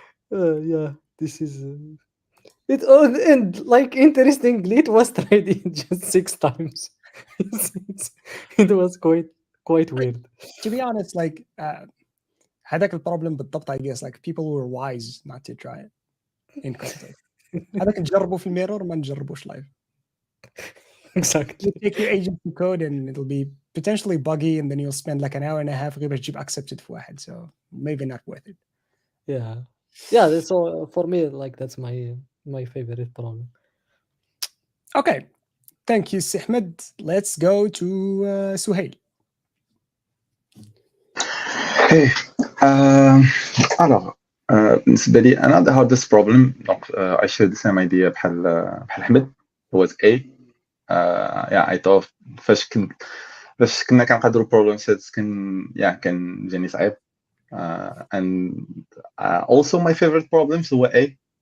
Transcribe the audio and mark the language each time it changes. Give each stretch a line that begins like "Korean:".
English: Yeah, this is it. And like interestingly, it was tried in just 6 times. It was quite weird. To be honest, like
Arabic: هذاك البروبلم بالضبط
English: I guess like people were wise not to try it in context.
Arabic: هذاك نجربه في الميرور ما نجربوش لايف.
English: Exactly. It'll take you ages to code and it'll be potentially buggy and then you'll spend like an hour and a half
Arabic: غير باش تجيب
English: accepted
Arabic: في واحد,
English: so maybe not worth it. Yeah, that's all for me. Like that's my favorite problem. Okay, thank you Ahmed. Let's go to Suhail. Hey,
French: alors
Arabic: بالنسبة لي أنا
English: the hardest problem
French: donc
English: I share the same idea
Arabic: بحال
English: Ahmed was A. Yeah, I thought
Arabic: فاش كنا كنقادروا
English: problem sets
Arabic: كان جاني صعيب.
English: And also my favorite problems
Arabic: هو
English: A.